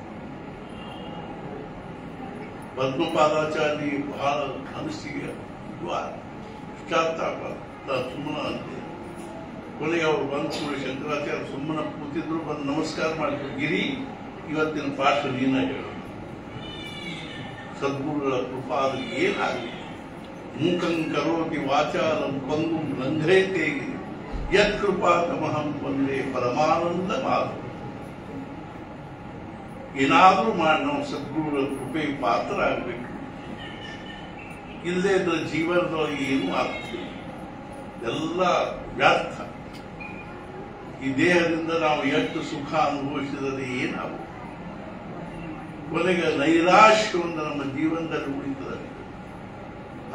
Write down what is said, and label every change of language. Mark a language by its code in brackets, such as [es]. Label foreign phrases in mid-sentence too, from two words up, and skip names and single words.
[kn] ಪದ್ಮಪಾದಾಚಾರ್ಯ ಬಹಳ ಮನಸ್ಸಿಗೆ ಪಶ್ಚಾತ್ತಾಪ ಸುಮ್ಮನ ಅಂತ. ಕೊನೆಗೆ ಅವರು ಬಂದು ಕೂಡ ಶಂಕರಾಚಾರ್ಯ ಸುಮ್ಮನ ಕೂತಿದ್ರು, ಬಂದು ನಮಸ್ಕಾರ ಮಾಡಿದ್ರು. ಗಿರಿ, ಇವತ್ತಿನ ಪಾಠ ನೀನ ಹೇಳು. ಸದ್ಗುರುಗಳ ಕೃಪಾ ಅದು ಏನಾಗಲಿ. [sa] ಮೂಕಂ ಕರೋತಿ ವಾಚಾಲಂ ಪಂಗುಂ ಲಂಘಯತೆ ಯತ್ ಕೃಪಾ ತಮಹಂ ವಂದೇ ಪರಮಾನಂದ ಮಾತು. [kn] ಏನಾದ್ರೂ ಮಾಡಿ ನಾವು ಸದ್ಗುರುಗಳ ಕೃಪೆಗೆ ಪಾತ್ರ ಆಗಬೇಕು. ಇಲ್ಲದೆ ಇದ್ರೆ ಜೀವನದೊಳಗೆ ಏನೂ ಆಗ್ತದೆ, ಎಲ್ಲ ವ್ಯರ್ಥ. ಈ ದೇಹದಿಂದ ನಾವು ಎಷ್ಟು ಸುಖ ಅನುಭವಿಸಿದರೆ ಏನಾಗು, ಕೊನೆಗೆ ನೈರಾಶ್ಯ ಒಂದು ನಮ್ಮ ಜೀವನದಲ್ಲಿ ಉಳಿತದೆ.